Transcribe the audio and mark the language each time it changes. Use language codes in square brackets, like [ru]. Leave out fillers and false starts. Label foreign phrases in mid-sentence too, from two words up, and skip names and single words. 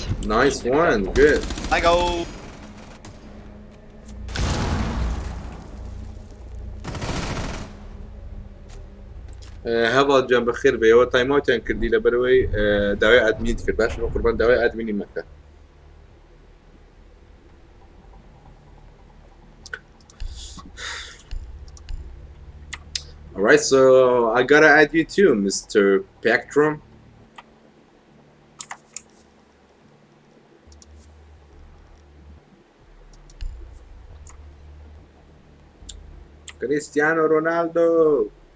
[en] Nice one. Good. I go. [ckb] هەڵا گیان بەخێر بێەوە تایماوتیان کردی لەبەرەوەی داوای ئادمینت کرد باش بە قوربان داوای ئادمینی مەکە. [en] Alright, so I gotta add you too, Mr. Pactrum. Cristiano Ronaldo.